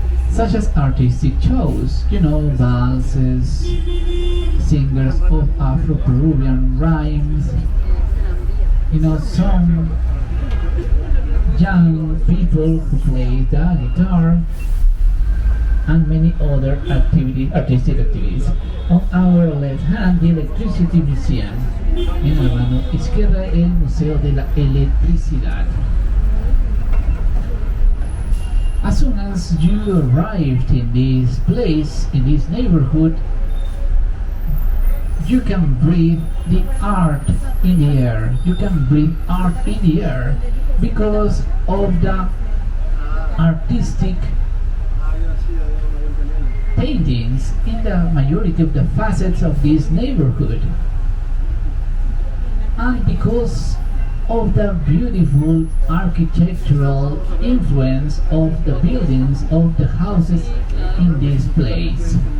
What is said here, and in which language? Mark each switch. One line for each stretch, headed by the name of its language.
English: such as artistic shows, valses, singers of Afro-Peruvian rhymes, some young people who play the guitar, and many other artistic activities. On our left hand, the Electricity Museum.
Spanish: En la mano izquierda, el Museo de la Electricidad.
English: As soon as you arrived in this place, in this neighborhood, you can breathe the art in the air. You can breathe art in the air because of the artistic paintings in the majority of the facets of this neighborhood, and because of the beautiful architectural influence of the buildings of the houses in this place.